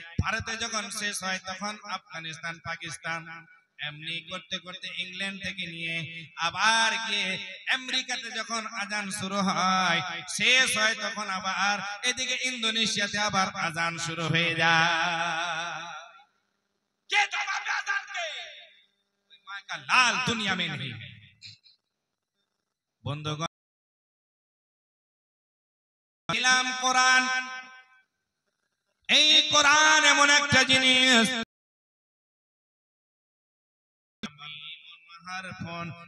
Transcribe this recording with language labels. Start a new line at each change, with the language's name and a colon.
Bangla: ভারতে যখন শেষ হয় তখন আফগানিস্তান, পাকিস্তান, এমনি করতে করতে ইংল্যান্ড থেকে নিয়ে আবার গিয়ে আমেরিকাতে যখন আজান শুরু হয়, শেষ হয়, তখন আবার এদিকে ইন্দোনেশিয়াতে আবার আজান শুরু হয়ে যায়। কে জবাবে আজানকে?
Hindi: कोई माँ का लाल दुनिया में नहीं है।
Bangla: বন্ধুগণ, ইসলাম কোরআন, এই কোরআন এমন একটা জিনিস, হারফুন